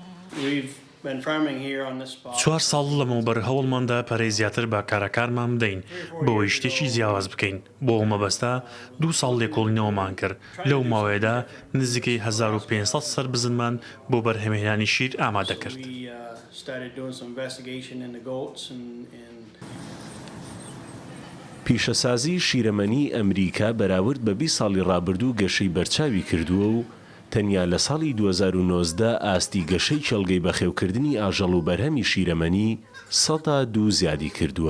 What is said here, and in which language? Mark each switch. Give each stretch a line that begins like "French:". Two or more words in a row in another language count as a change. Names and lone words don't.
Central Kurdish: 4 ساڵ لەمەوبەر هەوڵماندا پەرەی زیاتر بە کارەکانمان بدەین بۆی شتێکی جیاواز بکەین. بۆ ئەو مەبەستە 2 ساڵ لێکۆڵینەوەمان کرد. لەو ماوەیەدا نزیکەی 1500 سەر بزنمان بۆ بەرهەمهێنانی شیر ئامادە کرد.
English: started doing some investigation into goats and
Central Kurdish: پیشەسازی شیرەمەنی ئەمریکا بەراورد بە 20 ساڵی ڕابردوو گەشەی بەرچاوی کردووە و تەنیا لە ساڵی 2019 ئاستی گەشەی چێڵگەی بەخێوکردنی ئاژەڵ و بەرهەمی شیرەمەنی 102 زیادی کردووە.